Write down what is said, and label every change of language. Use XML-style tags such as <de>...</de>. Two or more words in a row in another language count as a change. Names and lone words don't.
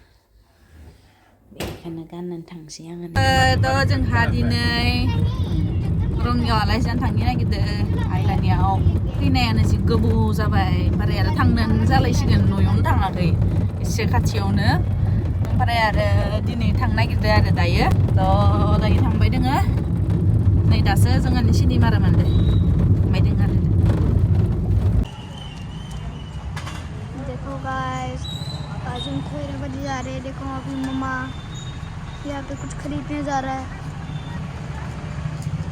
<brx>बेखौनो गाननानै थांसै आङो थ' जोंहा दिनै रङियाव आलासि जानो थांनो नागिरदों आइलानियाव फैनायानो जि गोबाव जाबाय ओमफ्राय आरो थांनानै जालायसिगोन न'आवनो थाङाखै एसे खाथियावनो ओमफ्राय आरो दिनै थांनो नागिरदों आरो दायो दायो थांबाय दोङो नै दासो जोंहानि सिनेमारा मोनदों थांबाय दोङो आरो</brx> <hi>देखो गाइस आज हम खैराबादी जा रहे हैं देखो अभी मम्मा यहाँ पे कुछ खरीदने जा रहा है</hi>